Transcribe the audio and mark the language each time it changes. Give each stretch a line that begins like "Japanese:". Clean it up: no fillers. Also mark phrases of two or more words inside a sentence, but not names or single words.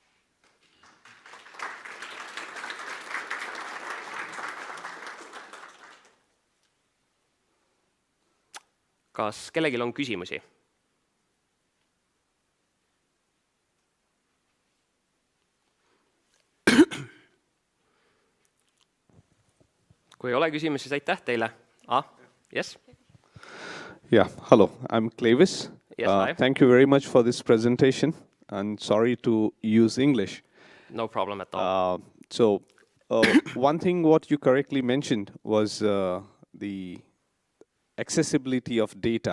Estonian: Kas kellelgi on küsimusi? Kui ei ole küsimusi, siis aitäh teile.
English: Yes. Yeah, hello, I'm Clavis. Yes, thank you very much for this presentation and sorry to use English. No problem at all. One thing what you correctly mentioned was the accessibility of data.